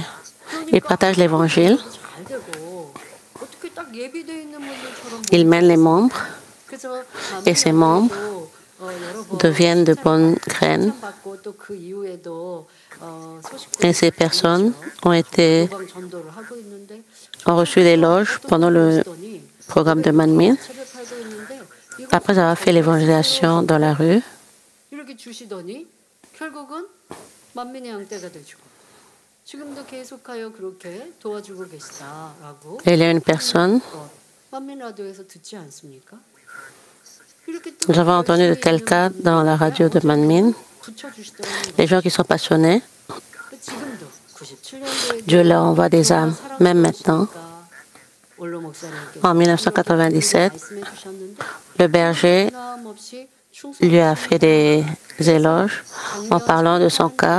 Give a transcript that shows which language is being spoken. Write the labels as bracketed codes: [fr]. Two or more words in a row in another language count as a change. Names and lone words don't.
[fr] Ils partagent l'Évangile. Ils mènent les membres et ces membres deviennent de bonnes graines. Et ces personnes ont reçu l'éloge pendant le programme de Manmin. après avoir fait l'évangélisation dans la rue, [ko] 이렇게 주시더니 결국은 만민의 양떼가 되주고 지금도 계속하여 그렇게 도와주고 계시다라고 [fr] il y a une personne, [ko] 만민 라디오에서 듣지 않습니까? [fr] nous avons entendu de tels cas dans la radio de Manmin, les gens qui sont passionnés, Dieu leur envoie des âmes, même maintenant. En 1997, le berger lui a fait des éloges en parlant de son cas.